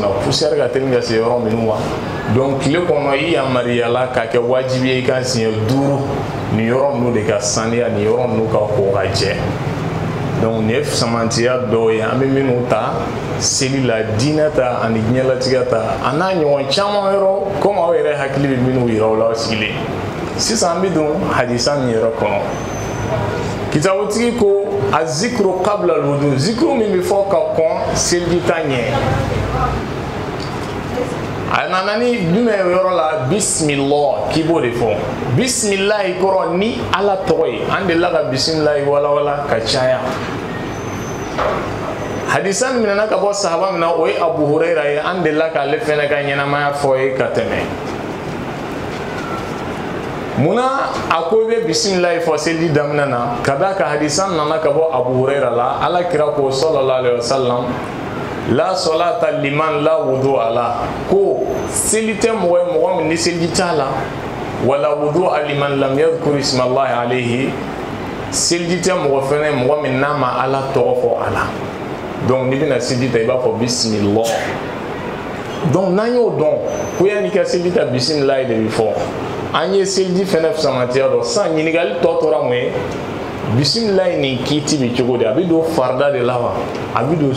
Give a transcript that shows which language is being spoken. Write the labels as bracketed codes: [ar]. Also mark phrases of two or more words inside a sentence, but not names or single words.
[bm] na poussière ka teli ka se yɔrɔ minnu ma donc tile kɔnɔ i yamaruyala k'a kɛ wajibi ye i ka siɲɛ 5 nin yɔrɔ ninnu de ka saniya nin yɔrɔ ninnu ka ko ka jɛ donc nin ye fisamantiya dɔw ye an bɛ minnu ta seli la diinɛ ta ani diɲɛlatigɛ ta a n'a ɲɔgɔn caman yɔrɔ komi aw yɛrɛ hakili bɛ minnu yira aw la aw sigilen sisan an bɛ don hadisa min yɛrɛ kɔnɔ kitabutigi ko a [ar] الذكر قبل الوضوء [bm] zikru min bɛ fɔ ka kɔn seliji ta ɲɛ a nana ni jumɛn yɔrɔ la bisimilah k'i b'o de fɔ bisimilahi kɔrɔ ni ala tɔgɔ ye an delila ka bisimilahi walawala ka caya hadisa min minɛna ka bɔ sahaba min na o ye abu hurayra ye an delila k'ale fɛnɛ ka ɲɛnamaya fɔ ye ka tɛmɛ munna a ko i bɛ bisimilahi fɔ seliji daminɛ na ka d'a kan hadisa nana ka bɔ abu hurayra la ala kira ko [ar] صلى الله عليه وسلم لا صلاة لمن لا وضوء [bm] ala ko seli tɛ mɔgɔ ye mɔgɔ min ni seliji t'a la [ar] ولا وضوء لمن لم يذكر اسم الله عليه [bm] seliji tɛ mɔgɔ fɛnɛ mɔgɔ min n'a ma ala tɔgɔ fɔ a la donc n'i bɛna seliji ta i b'a fɔ bisimilah donc n'an y'o dɔn ko yanni ka seliji ta bisimilah de bɛ fɔ an ye seliji fɛnɛ fisamantiya dɔn sisan ɲininkali tɔ tora mun ye bisimilahi nin kiiti bɛ cogo di a bɛ don farida de la wa a bɛ don